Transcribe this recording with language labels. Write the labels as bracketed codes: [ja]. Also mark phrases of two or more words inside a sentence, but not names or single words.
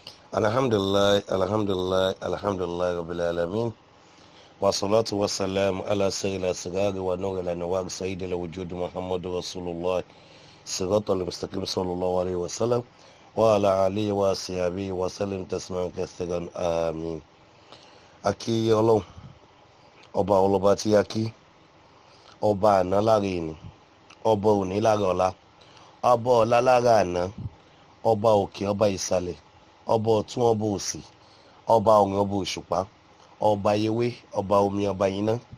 [ar] الحمد لله، الحمد لله، الحمد لله، رب العالمين. والصلاة والسلام على سيد الأصغر ونور الأنوار سيد الوجود محمد رسول الله الصراط المستقيم صلى الله عليه وسلم وعلى آله وصحبه وسلم تسليما كثيرا. [yo] Àmín. Aki Ọlọ́run, ọba ọlọ́ba tí a kí, ọba àná lára ẹni, ọba òní lára ọ̀la, ọba ọ̀la lára àná, ọba òkè, ọba ìsàlẹ̀, ọba ọ̀tún, ọba òsì, ọba ọ̀run, ọba òṣùpá, ọba ewé, ọba omi, ọba iná,